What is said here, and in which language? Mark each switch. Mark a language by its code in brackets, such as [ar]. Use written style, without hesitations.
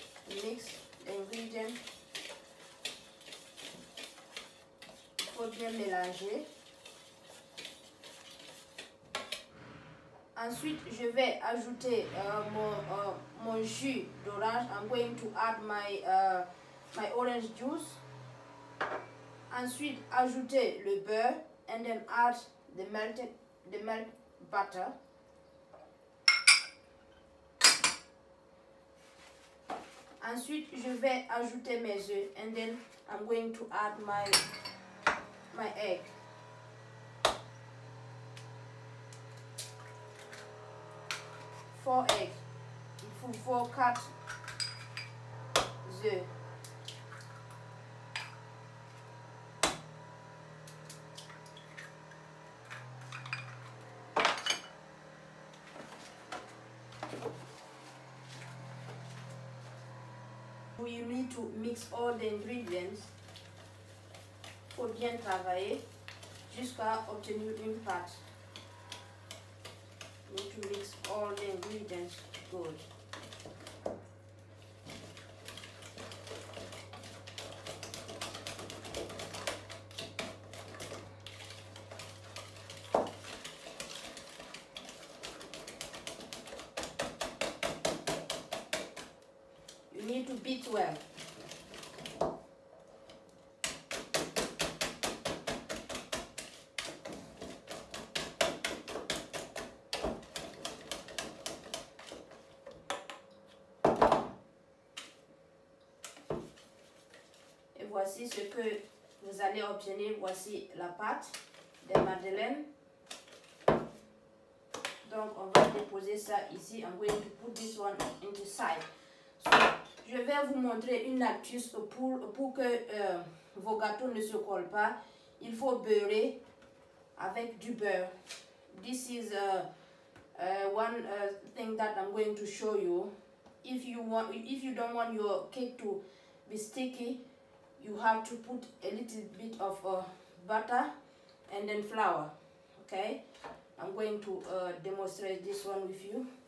[en] Mix the ingredient. [fr] Il faut bien mélanger. Ensuite, je vais ajouter mon jus d'orange. [en] I'm going to add my orange juice. [fr] Ensuite, ajouter le beurre, [en] and then add the milk butter. [fr] Ensuite, je vais ajouter mes œufs, [en] and then I'm going to add my egg. Four eggs. [fr] Il faut 4 œufs. [en] you need to mix all the ingredients. [fr] Faut bien travailler jusqu'à obtenir une pâte. [en] You need to mix all the ingredients good. You need to beat well. [fr] Voici ce que vous allez obtenir. Voici la pâte des madeleines. Donc on va déposer ça ici. [en] I'm going to put this one into side. So, [fr] je vais vous montrer une astuce pour que vos gâteaux ne se collent pas. Il faut beurrer avec du beurre. [en] This is one thing that I'm going to show you. If you don't want your cake to be sticky, you have to put a little bit of butter and then flour. Okay, I'm going to demonstrate this one with you.